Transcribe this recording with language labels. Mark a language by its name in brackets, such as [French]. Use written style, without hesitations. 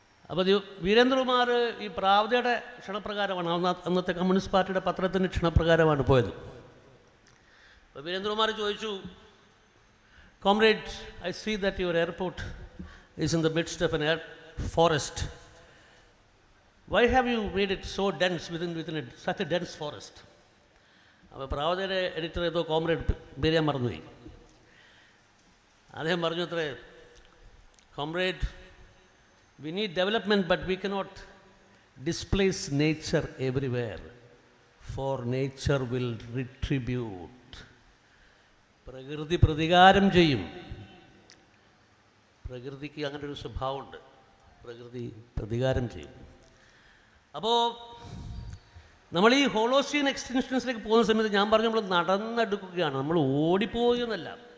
[Malayalam] അപ്പോൾ വീരേന്ദ്രകുമാർ ഈ പ്രാവതയുടെ ക്ഷണപ്രകാരമാണ്, അന്നത്തെ കമ്മ്യൂണിസ്റ്റ് പാർട്ടിയുടെ പത്രത്തിൻ്റെ ക്ഷണപ്രകാരമാണ് പോയത്. അപ്പോൾ വീരേന്ദ്രകുമാർ ചോദിച്ചു, [English] Comrade, I see that your airport is in the midst of an forest. Why have you made it so dense within such a dense forest? [Malayalam] അപ്പോൾ പ്രാവതയുടെ എഡിറ്റർ ഏതോ കോമ്രേഡ് പേര് ഞാൻ മറന്നുപോയി. അദ്ദേഹം പറഞ്ഞു അത്രേ, [English] Comrade, we need development, but we cannot displace nature everywhere, for nature will retribute. [Malayalam] പ്രകൃതി പ്രതികാരം ചെയ്യും. പ്രകൃതിക്ക് അങ്ങനെ ഒരു സ്വഭാവമുണ്ട്, പ്രകൃതി പ്രതികാരം ചെയ്യും. അപ്പോൾ നമ്മൾ ഈ ഹോളോസീൻ എക്സ്റ്റൻഷൻസിലേക്ക് പോകുന്ന സമയത്ത് ഞാൻ പറഞ്ഞു, നമ്മൾ നടന്നെടുക്കുകയാണ്, നമ്മൾ ഓടിപ്പോകുന്നല്ല.